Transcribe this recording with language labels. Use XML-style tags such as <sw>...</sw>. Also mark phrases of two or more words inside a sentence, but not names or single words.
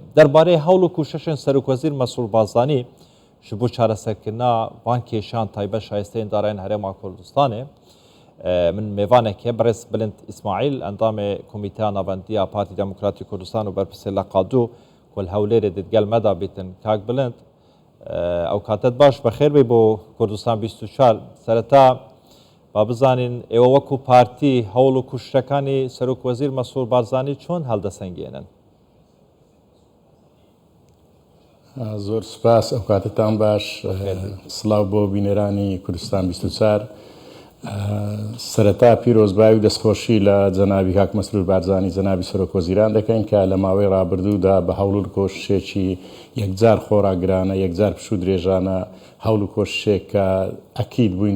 <ku>Derbarê hewl û kûşişên Serokvezîr Mesrûr Barzanî ji bo çareserkirina van kêşan taybet şayesteyên darayên Herêma Kurdistanê min mêvanekê Birêz Bilind İsmaîl endamê Komîteya Navendiya Partî Demokratîk Kurdistan û berpirsê Leqadû ku li Hewlêrê ditgel me da bêtin</ku> <ckb>Kak Bilind ew katet baş bixêr bê bo Kurdistan 24 sereta ba bizanîn êwe wekû partî hewl û kûşişekanî Serokvezîr Mesrûr Barzanî çۆn heldesengênin? زۆر سوپاس ئەو کاتتان باش سڵاو بۆ بینێرانی کوردستان 24 سەرەتا پیرۆزبایی و دەستخۆشی لە جەنابی کاک مەسرور بارزانی جەنابی سەرۆکوەزیران دەکەین کە لە ماوەی ڕابردوودا بە هەوڵ و کۆششێکی یەکجار خۆراگرانە یەکجار پشوو درێژانە هەوڵ و کۆششێک کە ئەکید بووین</ckb>